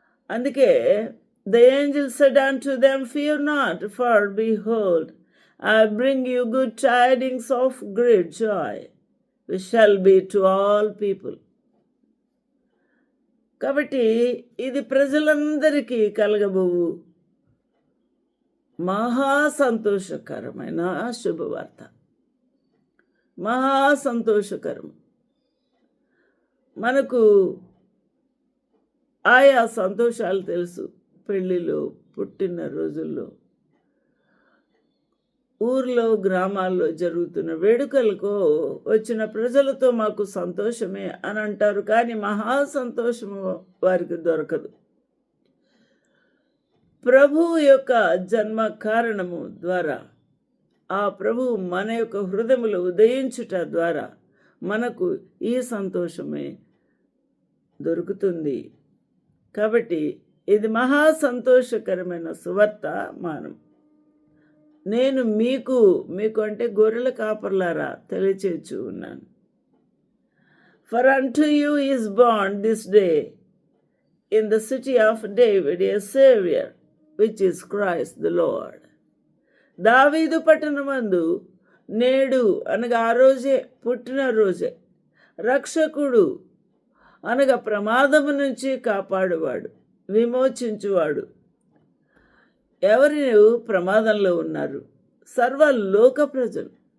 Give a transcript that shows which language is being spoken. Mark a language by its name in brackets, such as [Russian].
[Telugu] అందుకే [English] the angel said unto them, fear not, for behold, I bring you good tidings of great joy, which shall be to all people. [Telugu] కాబట్టి ఇది ప్రజలందరికీ కలగబోవు మహా సంతోషకరమైన శుభవార్త. మహా సంతోషకరం. మనకు ఆయా సంతోషాలు తెలుసు. పెళ్ళిలో, పుట్టిన రోజుల్లో, ఊర్లో, గ్రామాల్లో జరుగుతున్న వేడుకలకు వచ్చిన ప్రజలతో మాకు సంతోషమే అని అంటారు. కానీ మహా సంతోషము వారికి దొరకదు. ప్రభువు యొక్క జన్మ కారణము ద్వారా, ఆ ప్రభువు మన యొక్క హృదయములో ఉదయించుట ద్వారా మనకు ఈ సంతోషమే దొరుకుతుంది. కాబట్టి ఇది మహా సంతోషకరమైన సువర్తమానం. నేను మీకు అంటే గొర్రెల కాపర్లారా తెలియచేయచ్చు ఉన్నాను. [English] For unto you is born this day in the city of David a Savior, which is Christ the Lord. [Telugu] దావీదు పట్టణమందు నేడు అనగా ఆ రోజే, పుట్టిన రోజే, రక్షకుడు అనగా ప్రమాదము నుంచి కాపాడువాడు, విమోచించువాడు. ఎవరు ప్రమాదంలో ఉన్నారు? సర్వలోక ప్రజలు.